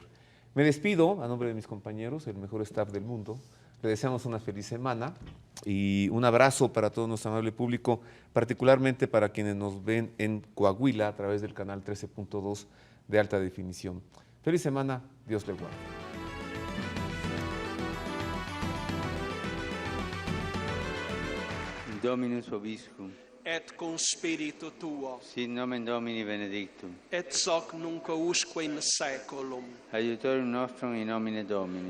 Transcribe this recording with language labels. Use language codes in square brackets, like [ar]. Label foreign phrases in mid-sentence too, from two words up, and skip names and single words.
[es] Me despido a nombre de mis compañeros, el mejor staff del mundo. Le deseamos una feliz semana y un abrazo para todo nuestro amable público, particularmente para quienes nos ven en Coahuila a través del canal 13.2 de alta definición. Feliz semana, Dios le guarde. [la] Dominus vobiscum, et cum spiritu tuo, sit nomen Domini benedictum, et hoc nunc usque in saeculum, aiutorium nostrum in nomine Domini.